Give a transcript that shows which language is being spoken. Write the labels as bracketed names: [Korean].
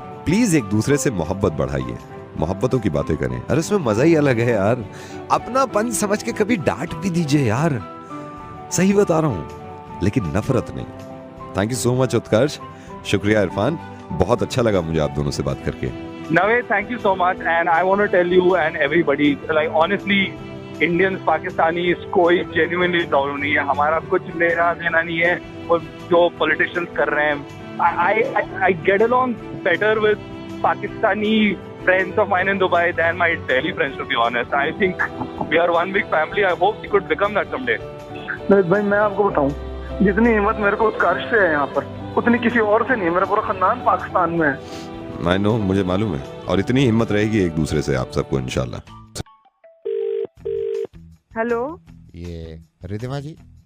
[Hindi] Please एक दूसरे से मोहब्बत बढ़ाइए, मोहब्बतों की बातें करें। अरे उसमें मजा ही अलग है यार। अपनापन समझ के कभी डांट भी दीजिए यार, सही बता रहा हूं, लेकिन नफरत नहीं। थैंक यू सो मच उत्कर्ष, शुक्रिया इरफान, बहुत अच्छा लगा मुझे आप दोनों से बात करके। [English] Naved, thank you so much, and I want to tell you and everybody, like honestly, Indians, Pakistanis, [Hindi] कोई genuinely problem नहीं है, हमारा कुछ लेना देना नहीं है और जो politicians कर रहे हैं। [English] I get along better with Pakistani friends of mine in Dubai than my Delhi friends, to be honest. I think we are one big family. I hope we could become that someday. [Hindi] भाई मैं आपको बताऊं, जितनी हिम्मत मेरे को उत्कर्ष से है यहाँ पर, उतनी किसी और से नहीं। मेरा पूरा खानदान पाकिस्तान में है। [English] I know, [Hindi] मुझे मालूम है, और इतनी हिम्मत रहेगी एक दूसरे से आप सबको इंशाल्लाह। हेलो, ये रिधिमा जी?